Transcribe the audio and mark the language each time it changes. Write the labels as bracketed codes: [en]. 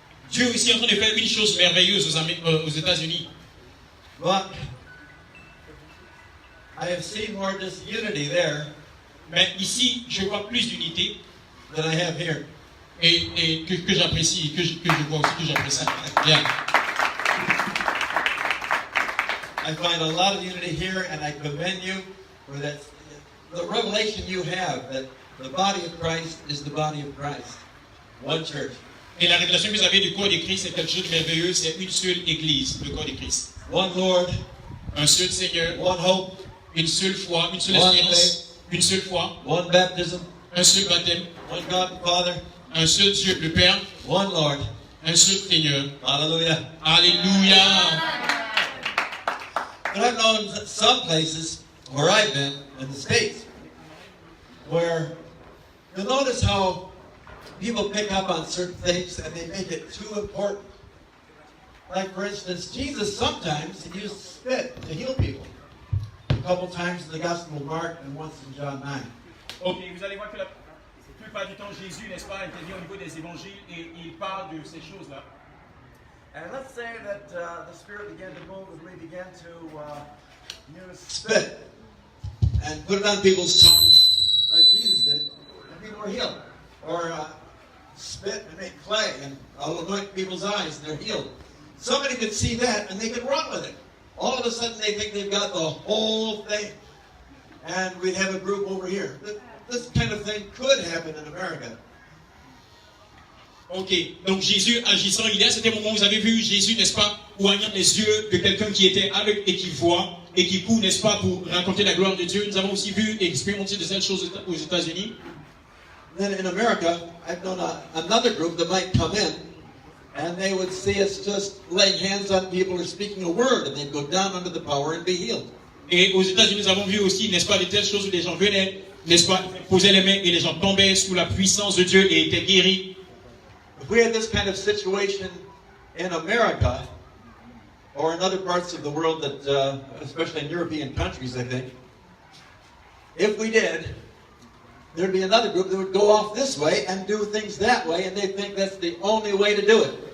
[fr] Dieu ici est en train de faire une chose merveilleuse aux États-Unis. [en] But I have seen more disunity there [fr] Mais ici, je vois plus d'unité [en] than I have here. [fr] et que j'apprécie, que je vois aussi que j'apprécie. Bien. [en] I find a lot of unity here, and I commend you for that. The revelation you have that the body of Christ is the body of Christ. One church. [fr] Et la révélation que vous avez du corps de Christ, c'est quelque chose de merveilleux. C'est une seule Église, le corps de Christ. [en] One Lord. [fr] Un seul Seigneur. [en] One hope. [fr] Une seule foi, une seule [en] One [fr] espérance. [en] faith. [fr] Une seule foi. [en] One baptism. [fr] Un seul baptême. [en] One God the Father. [fr] Un seul Dieu, le Père. [en] One Lord. [fr] Un seul Seigneur. [en] Hallelujah. [fr] Alléluia. [en] But I've known some places where I've been in the States where you'll notice how people pick up on certain things and they make it too important. Like, for instance, Jesus sometimes he used spit to heal people. A couple times in the Gospel of Mark and once in John 9. [fr] Ok, vous allez voir que la plupart du temps, Jésus, n'est-ce pas, intervient au niveau des évangiles et il parle de ces choses-là. [en] And let's say that the Spirit began to move and we began to use Spit and put it on people's tongues like Jesus did, and people were healed. Or spit and make clay and anoint people's eyes and they're healed. Somebody could see that and they could run with it. All of a sudden they think they've got the whole thing. And we'd have a group over here. This kind of thing could happen in America. [fr] Ok, donc Jésus agissant, il y a c'était un moment où vous avez vu Jésus, n'est-ce pas, oignant les yeux de quelqu'un qui était aveugle et qui voit et qui court, n'est-ce pas, pour raconter la gloire de Dieu. Nous avons aussi vu et expérimenté de cette chose aux États-Unis. [en] Then in America, I've known another group that might come in and they would see us just laying hands on people or speaking a word and they'd go down under the power and be healed. [fr] Et aux États-Unis, nous avons vu aussi, n'est-ce pas, de telles choses où les gens venaient, n'est-ce pas, posaient les mains et les gens tombaient sous la puissance de Dieu et étaient guéris. [en] If we had this kind of situation in America or in other parts of the world that, especially in European countries, I think, if we did, there'd be another group that would go off this way and do things that way, and they think that's the only way to do it.